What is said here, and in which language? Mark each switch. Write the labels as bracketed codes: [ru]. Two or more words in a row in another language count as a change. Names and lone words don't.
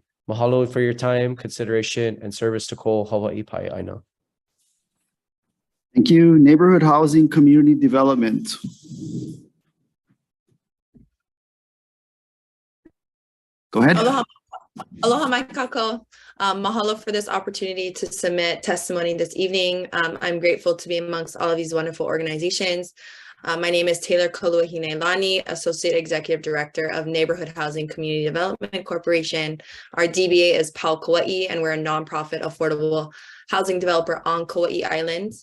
[en] Mahalo for your time, consideration, and service to [haw] ko Hawaii Pai Aina. [en] Thank you. Neighborhood Housing Community Development. Go ahead. [haw] Aloha, aloha mai kako. [en] Mahalo for this opportunity to submit testimony this evening. I'm grateful to be amongst all of these wonderful organizations. My name is Taylor Koluahine-Lani, Associate Executive Director of Neighborhood Housing Community Development Corporation. Our DBA is PAL Kauai, and we're a nonprofit affordable housing developer on Kauai Islands.